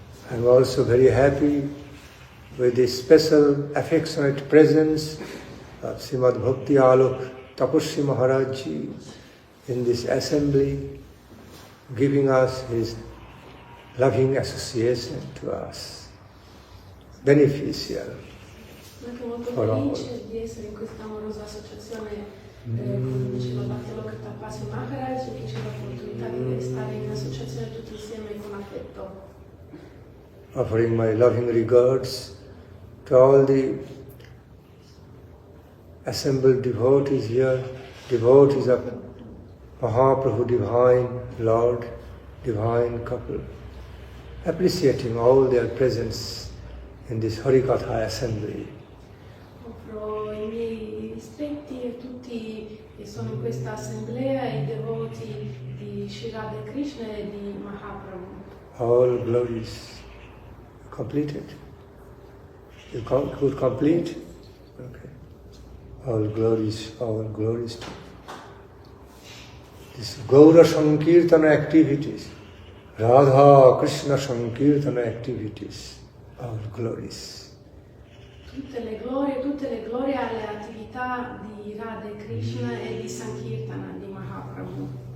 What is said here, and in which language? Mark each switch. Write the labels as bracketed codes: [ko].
[en] I'm also very happy with the special affectionate presence of Srimad Bhakti Alok Tapasya Maharaj Ji in this assembly, giving us his loving association to us, beneficial [it] Anche molto [en] for all. [it] felice di essere in questa amorosa associazione come diceva Bhakti Nandan Swami Maharaj, che ci dà l'opportunità di stare in associazione tutti insieme con affetto. [en] Offering my loving regards to all the assembled devotees here, devotees of Mahaprabhu, Divine Lord, Divine couple, appreciating all their presence in this Harikatha assembly. [it] Offro i miei rispetti a tutti che sono in questa assemblea e i devoti di Srimad e Krishna e di Mahaprabhu. [en] All glories completed. You could complete? Okay. All glories to this Gaura Sankirtana activities, Radha Krishna Sankirtana activities, all glories. [it] Tutte le glorie alle attività di Radha e Krishna e di Sankirtana di Mahaprabhu.